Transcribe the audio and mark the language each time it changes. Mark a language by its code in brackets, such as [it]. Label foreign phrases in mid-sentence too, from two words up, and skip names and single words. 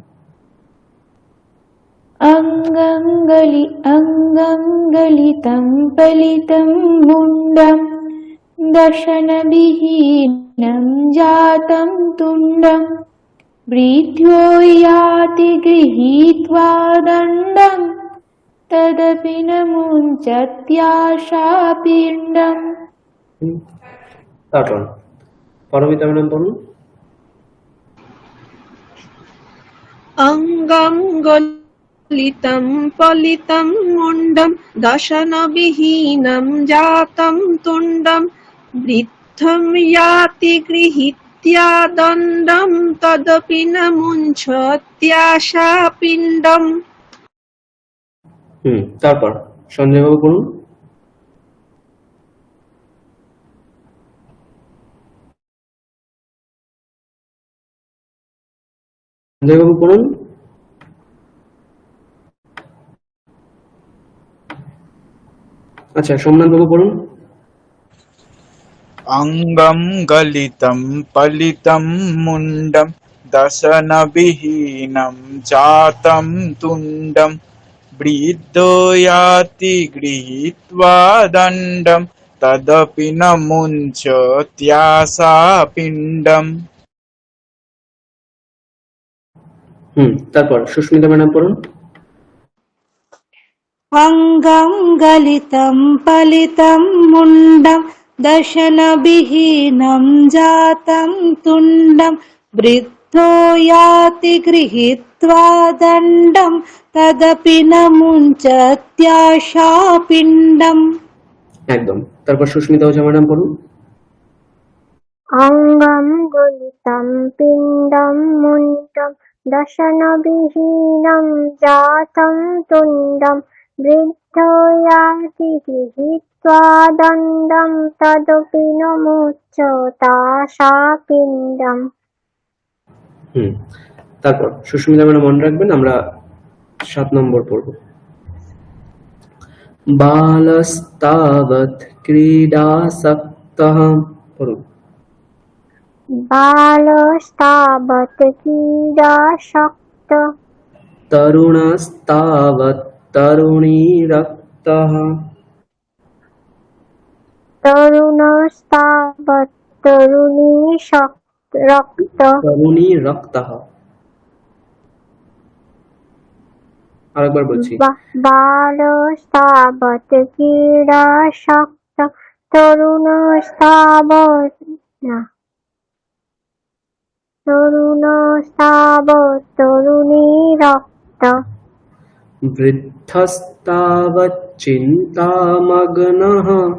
[sa] অঙ্গং গলিতং পলিতং মুন্ডম দশনবিহীনম জাতং তুণ্ডম। বৃদ্ধো ইয়াতি গৃহীত্বা দণ্ডং তদপি ন মুঞ্চত্যাশা পিণ্ডম। [bn] তারপর পারমিতা ম্যাডাম বলুন। [sa] অঙ্গং গলিতম পলিতম মুন্ডম দশনবিহীনম জাতম তুণ্ডম। বৃদ্ধম ইয়াতি গৃহীত্বা দণ্ডম তদপি ন মুঞ্চত্যাশা পিণ্ডম। [bn] তারপর সঞ্জয় বাবু বলুন। সঞ্জয় বাবু বলুন। আচ্ছা, সোমনাথ বাবু বলুন। [sa] অঙ্গম গলিতম পলিতম মুন্ডম দশনবিহীনম জাতম তুণ্ডম বৃদ্ধো याति গৃহীত্বা দণ্ডম তদপি ন মুঞ্চত্যাশা পিণ্ডম। [bn] তারপর সুস্মিতা ম্যাডাম পড়ুন। [sa] অঙ্গম গলিতম পলিতম মুন্ডম দশনবিহীনম জাতম তুণ্ডম বৃদ্ধো याति গৃহীত্বা দণ্ডম তদপি ন মুঞ্চত্যাশা পিণ্ডম। [bn] একদম। তারপর সুস্মিতা ওঝা ম্যাডাম পড়ুন। [sa] অঙ্গম গলিতম পিণ্ডম মুণ্ডম দশনবিহীনম জাতম তুণ্ডম বৃদ্ধো याति গৃহীত্বা দণ্ডম তদপি ন মুচ্যতাশা পিণ্ডম। [bn] তারপর সুস্মিতা ম্যাডাম মনে রাখবেন, আমরা 7 নম্বর পড়ব। [sa] বালস্তাবৎ ক্রীডাসক্তঃ। পড়ুন। বালস্তাবৎ ক্রীডাসক্তঃ তরুণস্তাবৎ তরুণীরক্তঃ। তরুণস্তাবৎ তরুণীরক্তঃ। [bn] তরুণীরক্তঃ। আরেকবার বলছি। [sa] বালস্তাবৎ ক্রীডাসক্তঃ তরুণস্তাবৎ তরুণীরক্তঃ। বৃদ্ধস্তাবৎ চিন্তামগ্নঃ।